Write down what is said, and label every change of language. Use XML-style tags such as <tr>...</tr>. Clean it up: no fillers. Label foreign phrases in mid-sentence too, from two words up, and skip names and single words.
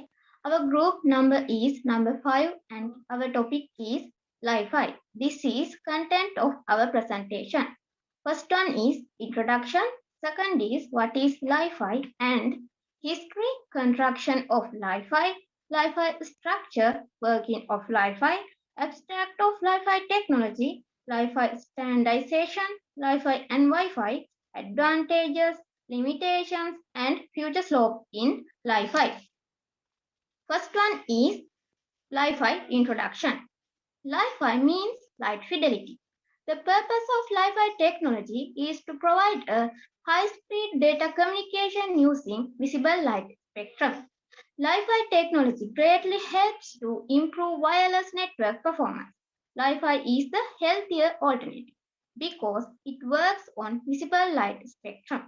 <en>Our group number is number 5 and our topic is Li-Fi. This is content of our presentation. First one is introduction. Second is what is Li-Fi and history, construction of Li-Fi, Li-Fi structure, working of Li-Fi, abstract of Li-Fi technology, Li-Fi standardization, Li-Fi and Wi-Fi, advantages, limitations, and future slope in Li-Fi. First one is Li-Fi introduction. Li-Fi means light fidelity. The purpose of Li-Fi technology is to provide a high-speed data communication using visible light spectrum. Li-Fi technology greatly helps to improve wireless network performance. Li-Fi is the healthier alternative because it works on visible light spectrum.</en>